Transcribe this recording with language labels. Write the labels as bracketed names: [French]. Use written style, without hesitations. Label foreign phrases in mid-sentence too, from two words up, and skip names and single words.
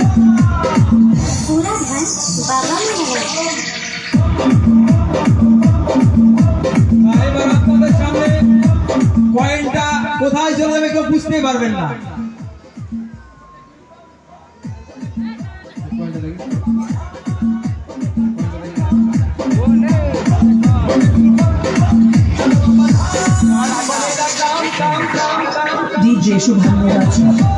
[Hindi] पूरा धन बाबा में है। [Bangla] কয়েনটা কোথায় চলে যাবে কেউ বুঝতেই পারবেন না। DJ Shubham Mobile Shop.